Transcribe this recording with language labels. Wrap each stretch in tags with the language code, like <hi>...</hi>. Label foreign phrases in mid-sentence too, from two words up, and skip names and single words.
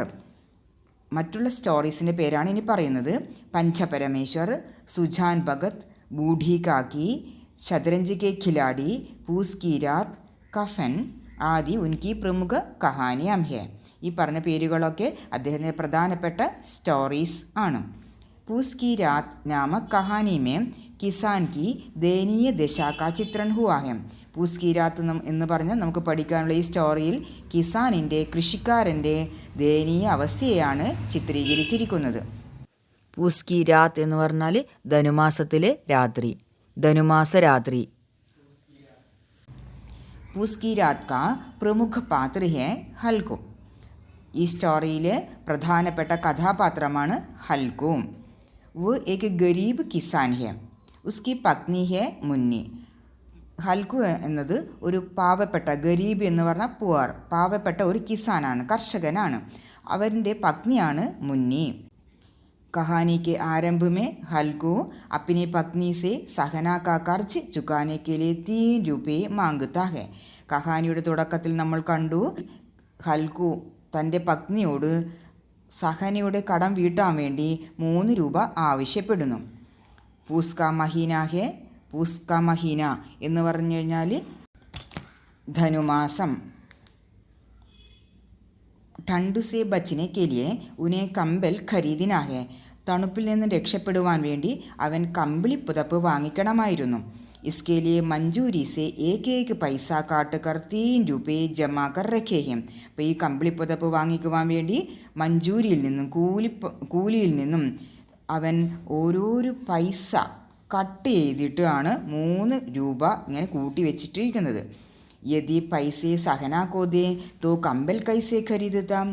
<ml>മറ്റുള്ള സ്റ്റോറീസിൻ്റെ പേരാണ് ഇനി പറയുന്നത്.</ml> <hi>पंचपरमेश्वर, सुजान भगत, बूढ़ी काकी, शतरंज के खिलाड़ी, पूस की रात, कफ़न आदि उनकी प्रमुख कहानियाँ हैं.</hi> <ml>ഈ പറഞ്ഞ പേരുകളൊക്കെ അദ്ദേഹത്തിൻ്റെ പ്രധാനപ്പെട്ട സ്റ്റോറീസ് ആണ്.</ml> <hi>पूस की रात नामक कहानी में किसान की दयनीय दशा का चित्रण हुआ है.</hi> <ml>പൂസ് കി രാത്ത് എന്ന് പറഞ്ഞാൽ നമുക്ക് പഠിക്കാനുള്ള ഈ സ്റ്റോറിയിൽ കിസാനിൻ്റെ, കൃഷിക്കാരൻ്റെ ദയനീയ അവസ്ഥയെയാണ് ചിത്രീകരിച്ചിരിക്കുന്നത്. പൂസ് കി രാത്ത് എന്ന് പറഞ്ഞാൽ ധനുമാസത്തിലെ രാത്രി, ധനുമാസ രാത്രി.</ml> <hi>पूस की रात का प्रमुख पात्र है हल्कू.</hi> <ml>ഈ സ്റ്റോറിയിലെ പ്രധാനപ്പെട്ട കഥാപാത്രമാണ് ഹൽക്കു.</ml> <hi>वो एक गरीब किसान है. उसकी पत्नी है मुन्नी.</hi> <ml>ഹൽക്കു എന്നത് ഒരു പാവപ്പെട്ട, ഗരീബ് എന്ന് പറഞ്ഞാൽ പുവർ, പാവപ്പെട്ട ഒരു കിസാനാണ്, കർഷകനാണ്. അവൻ്റെ പത്നിയാണ് മുന്നി.</ml> <hi>कहानी के आरंभ में हल्कू अपनी पत्नी से सहना का कर्ज चुकाने के लिए 3 रुपये मांगता है.</hi> <ml>കഹാനിയുടെ തുടക്കത്തിൽ നമ്മൾ കണ്ടു ഹൽക്കു തൻ്റെ പത്നിയോട് സഹനയുടെ കടം വീട്ടാൻ വേണ്ടി 3 രൂപ ആവശ്യപ്പെടുന്നു.</ml> <hi>पूस का महीना है. पूस का महीना</hi> <ml>എന്ന് പറഞ്ഞു കഴിഞ്ഞാൽ ധനുമാസം.</ml> <hi>ठंड से बचने के लिए उन्हें कंबल खरीदना है.</hi> <ml>തണുപ്പിൽ നിന്ന് രക്ഷപ്പെടുവാൻ വേണ്ടി അവൻ കമ്പിളി പുതപ്പ് വാങ്ങിക്കണമായിരുന്നു.</ml> <hi>इसके लिए मंजूरी से एक पैसा काट कर 3 रुपये जमा कर रखे हैं.</hi> <ml>അപ്പോൾ ഈ കമ്പിളിപ്പുതപ്പ് വാങ്ങിക്കുവാൻ വേണ്ടി മഞ്ജൂരിയിൽ നിന്നും, കൂലിയിൽ നിന്നും അവൻ ഓരോരോ പൈസ കട്ട് ചെയ്തിട്ടാണ് 3 രൂപ ഇങ്ങനെ കൂട്ടി വെച്ചിട്ടിരിക്കുന്നത്.</ml> <hi>यदि पैसे सहना को दे तो कंबल कैसे खरीदता.</hi>